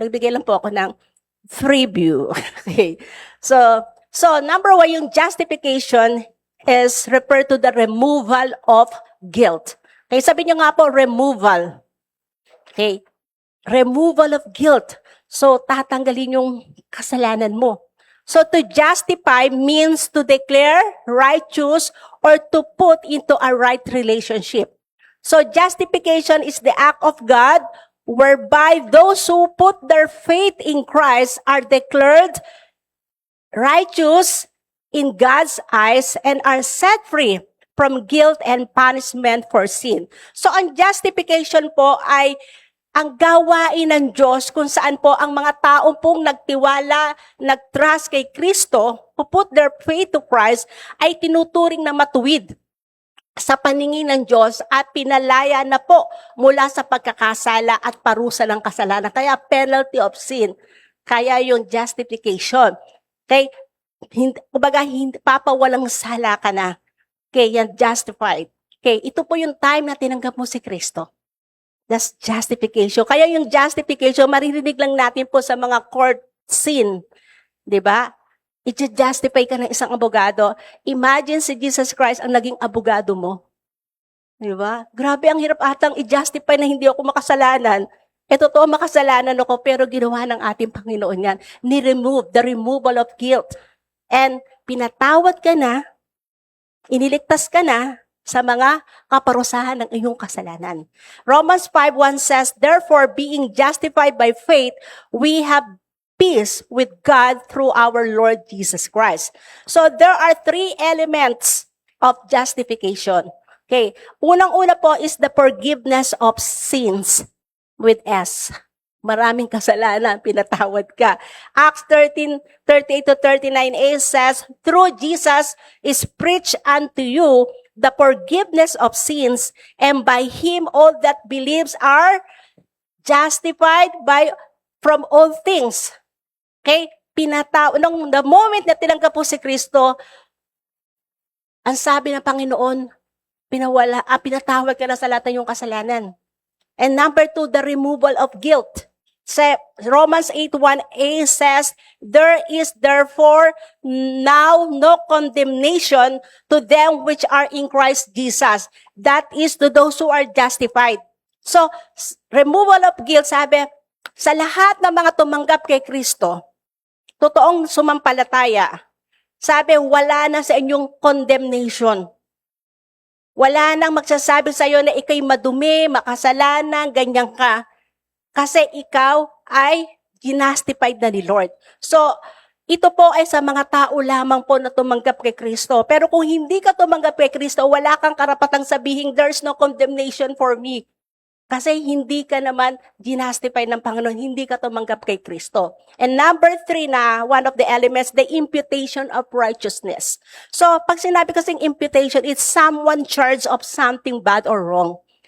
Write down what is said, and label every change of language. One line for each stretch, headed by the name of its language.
Filipino: Nagbigay lang po ako ng preview.
English: Okay, so number 1, yung justification is referred to the removal of guilt.
Filipino: Okay, sabi niyo nga po, removal. Okay, removal of guilt.
English: So,
Filipino: tatanggalin yung kasalanan mo.
English: So, to justify means to declare righteous or to put into a right relationship. So, justification is the act of God whereby those who put their faith in Christ are declared righteous in God's eyes and are set free from guilt and punishment for sin.
Filipino: So ang justification po ay ang gawain ng Diyos kung saan po ang mga tao pong nagtiwala, nagtrust kay Kristo,
English: who put their faith to Christ,
Filipino: ay tinuturing na matuwid sa paningin ng Diyos at pinalaya na po mula sa pagkakasala at parusa ng kasalanan. Kaya penalty of sin. Kaya yung justification. Okay? Kumbaga, papawalang sala ka na. Okay, yan justified. Okay, ito po yung time na tinanggap mo si Kristo.
English: That's justification.
Filipino: Kaya yung justification, maririnig lang natin po sa mga court scene. Diba? I-justify ka ng isang abogado. Imagine si Jesus Christ ang naging abogado mo. Diba? Grabe, ang hirap atang i-justify na hindi ako makasalanan. Totoo, makasalanan ako, pero ginawa ng ating Panginoon yan.
English: Ni-remove, the removal of guilt.
Filipino: And pinatawad ka na, iniligtas ka na sa mga kaparusahan ng iyong kasalanan.
English: Romans 5:1 says, therefore, being justified by faith, we have peace with God through our Lord Jesus Christ. So there are three elements of justification. Okay,
Filipino: unang-una po
English: is the forgiveness of sins with S.
Filipino: Maraming kasalanan, pinatawad ka.
English: Acts 13:38-39a says, through Jesus is preached unto you the forgiveness of sins, and by Him all that believes are justified from all things. Okay?
Filipino: Nung the moment na tinanggap po si Kristo, ang sabi ng Panginoon, pinatawad ka na sa lahat ng iyong kasalanan.
English: And number 2, the removal of guilt. Romans 8:1a says, there is therefore now no condemnation to them which are in Christ Jesus. That is to those who are justified.
Filipino: So, removal of guilt, sabi, sa lahat ng mga tumanggap kay Kristo, totoong sumampalataya, sabi, wala na sa inyong condemnation. Wala nang magsasabi sa iyo na ikay madumi, makasalanan, ganyan ka. Kasi ikaw ay justified na ni Lord. So, ito po ay sa mga tao lamang po na tumanggap kay Kristo. Pero kung hindi ka tumanggap kay Kristo, wala kang karapatang sabihin,
English: there's no condemnation for me.
Filipino: Kasi hindi ka naman justified ng Panginoon, hindi ka tumanggap kay Kristo.
English: And number 3 na, one of the elements, the imputation of righteousness. So,
Filipino: pag sinabi kasing
English: imputation, it's someone charged of something bad or wrong.